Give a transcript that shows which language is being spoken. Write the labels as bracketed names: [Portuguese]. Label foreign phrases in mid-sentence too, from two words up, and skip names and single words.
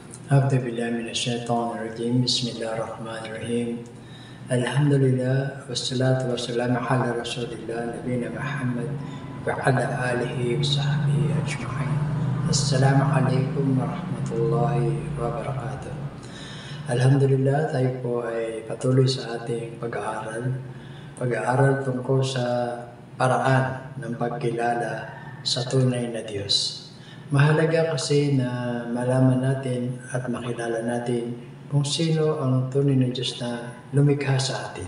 [Arabic] أعوذ بالله من الشيطان الرجيم بسم الله الرحمن الرحيم الحمد لله والصلاة والسلام على رسول الله نبينا محمد وعلى آله وصحبه أجمعين. السلام عليكم ورحمة الله wabarakatuh. [Filipino] Alhamdulillah, tayo po ay patuloy sa ating pag-aaral tungkol sa paraan ng pagkilala sa tunay na Diyos. Mahalaga kasi na malaman natin at makilala natin kung sino ang tunay na Diyos na lumikha sa atin.